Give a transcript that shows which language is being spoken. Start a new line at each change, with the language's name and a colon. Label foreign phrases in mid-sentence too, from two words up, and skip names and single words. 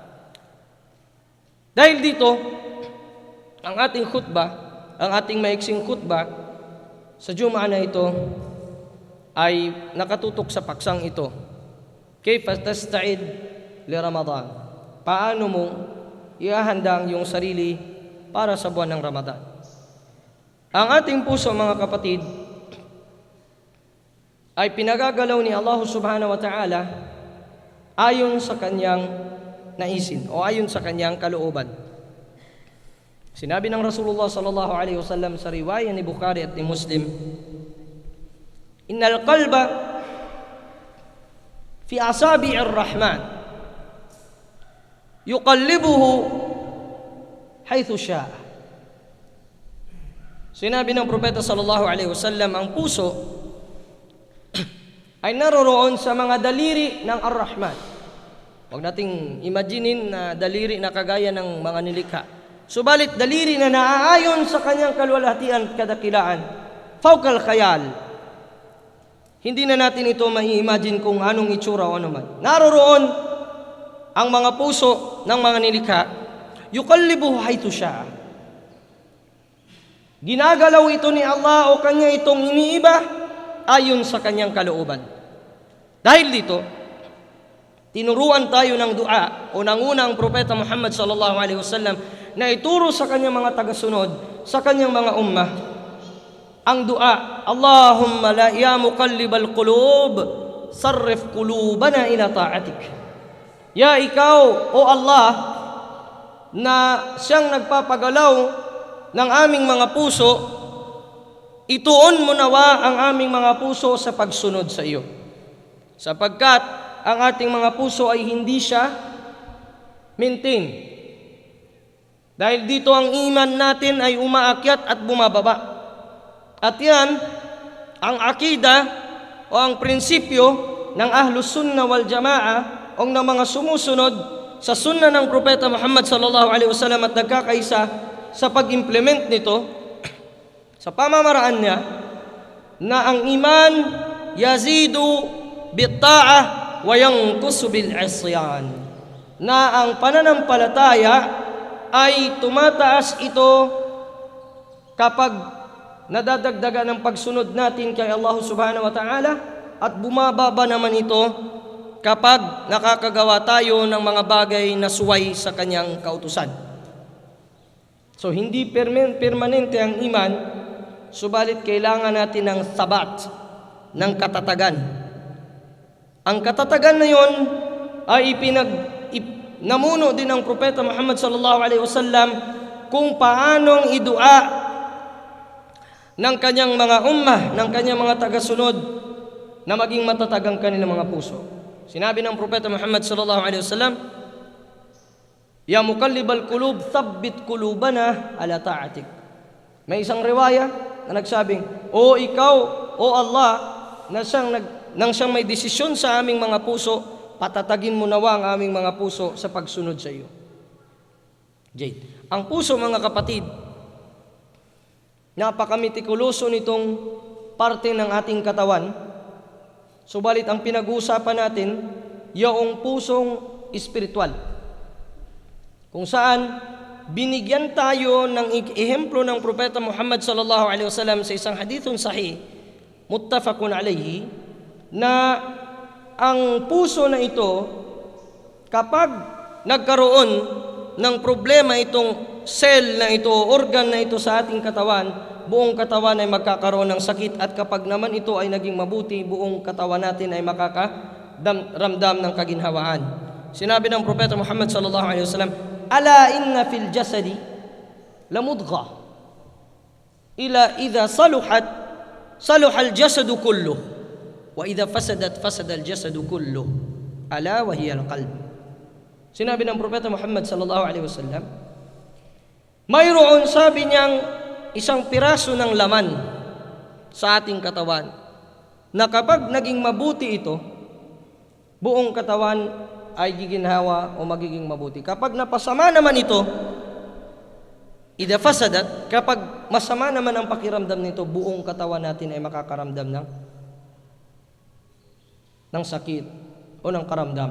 Filipino: Dahil dito, ang ating khutbah, ang ating maiksing khutbah sa Jum'ah na ito ay nakatutok sa paksang ito.
Arabic: كيف تستعد لرمضان?
Filipino: Paano mo ihahanda ang iyong sarili para sa buwan ng Ramadan? Ang ating puso, mga kapatid, ay pinagagalaw ni Allah
Arabic: سبحانه وتعالى
Filipino: ayon sa kanyang naisin o ayon sa kanyang kalooban. Sinabi ng Rasulullah
Arabic: صلى الله عليه وسلم
Filipino: sa riwaya ni Bukhari at ni Muslim,
Arabic: إن القلب في أصابع الرحمن يقلبه حيث يشاء.
Filipino: Sinabi ng propeta
Arabic: صلى الله عليه وسلم,
Filipino: ang puso ay naroroon sa mga daliri ng Ar-Rahman. Huwag nating imaginin na daliri na kagaya ng mga nilikha. Subalit daliri na naaayon sa kanyang kaluwalhatian, kadakilaan,
Arabic: فوق الخيال.
Filipino: Hindi na natin ito mai-imagine kung anong itsura o anuman. Naroroon ang mga puso ng mga nilikha,
Arabic: يقلبه حيث يشاء.
Filipino: Ginagalaw ito ni Allah o kanya itong iniiba ayon sa kanyang kalooban. Dahil dito, tinuruan tayo ng dua o nanguna ang propeta Muhammad
Arabic: صلى الله عليه وسلم
Filipino: na ituro sa kanyang mga tagasunod, sa kanyang mga ummah, ang dua,
Arabic: اللهم لا يا مقلب القلوب صرف قلوبنا إلى طاعتك.
Filipino: Ya ikaw, o Allah, na siyang nagpapagalaw ng aming mga puso, ituon mo nawa ang aming mga puso sa pagsunod sa iyo. Sapagkat ang ating mga puso ay hindi siya maintain. Dahil dito ang iman natin ay umaakyat at bumababa. At yan, ang akida o ang prinsipyo ng
Arabic: أهل السنة والجماعة
Filipino: o ng mga sumusunod sa sunna ng Propeta Muhammad
Arabic: صلى الله عليه وسلم
Filipino: at nagkakaisa sa pag-implement nito sa pamamaraan niya na ang iman
Arabic: يزيد بالطاعة وينقص بالعصيان,
Filipino: na ang pananampalataya ay tumataas ito kapag nadadagdagan ng pagsunod natin kay Allah
Arabic: سبحانه وتعالى,
Filipino: at bumababa naman ito kapag nakakagawa tayo ng mga bagay na suway sa kanyang kautusan. So hindi permanente ang iman, subalit kailangan natin ng sabat, ng katatagan. Ang katatagan na yon ay namuno din ng Propeta Muhammad
Arabic: صلى الله عليه وسلم
Filipino: kung paanong idua ng kanyang mga ummah, ng kanyang mga tagasunod na maging matatag ang kanilang mga puso. Sinabi ng Propeta Muhammad
Arabic: صلى الله عليه وسلم يا مقلب القلوب ثبت قلوبنا على طاعتك."
Filipino: May isang riwaya na nagsabing, "O ikaw, o Allah, nang siyang may desisyon sa aming mga puso, patatagin mo nawa ang aming mga puso sa pagsunod sa iyo." Jade. Ang puso, mga kapatid, napakamitikuloso nitong parte ng ating katawan. Subalit ang pinag-uusapan natin, yung pusong espiritual, kung saan binigyan tayo ng ehemplo ng Propeta Muhammad
Arabic: صلى الله عليه وسلم
Filipino: sa isang
Arabic: حديث صحيح متفق عليه,
Filipino: na ang puso na ito, kapag nagkaroon ng problema itong cell na ito, organ na ito sa ating katawan, buong katawan ay magkakaroon ng sakit, at kapag naman ito ay naging mabuti, buong katawan natin ay makakaramdam ng kaginhawaan. Sinabi ng Propeta Muhammad
Arabic: صلى الله عليه وسلم ألا إن في الجسد لمضغة إلا إذا صلحت صلح الجسد كله وإذا فسدت فسد الجسد كله ألا وهي القلب."
Filipino: Sinabi ng Propeta Muhammad
Arabic: صلى الله عليه وسلم,
Filipino: mayroon, sabi niyang, isang piraso ng laman sa ating katawan na kapag naging mabuti ito, buong katawan ay giginhawa o magiging mabuti. Kapag napasama naman ito,
Arabic: إذا فسدت,
Filipino: kapag masama naman ang pakiramdam nito, buong katawan natin ay makakaramdam ng sakit o ng karamdaman.